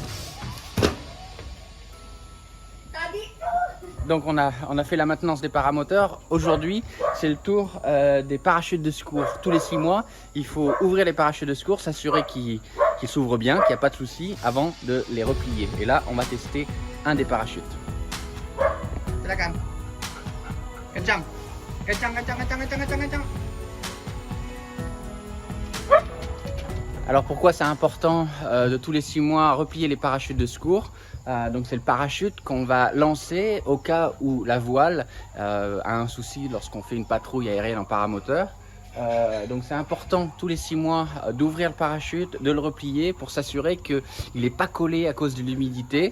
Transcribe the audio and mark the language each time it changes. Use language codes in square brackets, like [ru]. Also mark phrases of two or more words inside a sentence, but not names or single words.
[fr] Donc on a fait la maintenance des paramoteurs. Aujourd'hui, c'est le tour des parachutes de secours. Tous les 6 mois, il faut ouvrir les parachutes de secours, s'assurer qu'ils s'ouvrent bien, qu'il n'y a pas de souci avant de les replier. Et là, on va tester un des parachutes. [id] Silakan. Kencang. Kencang, kencang, kencang, kencang, kencang, kencang. [fr] Alors pourquoi c'est important de tous les 6 mois replier les parachutes de secours? Donc c'est le parachute qu'on va lancer au cas où la voile a un souci lorsqu'on fait une patrouille aérienne en paramoteur. Donc c'est important tous les 6 mois d'ouvrir le parachute, de le replier pour s'assurer qu'il n'est pas collé à cause de l'humidité.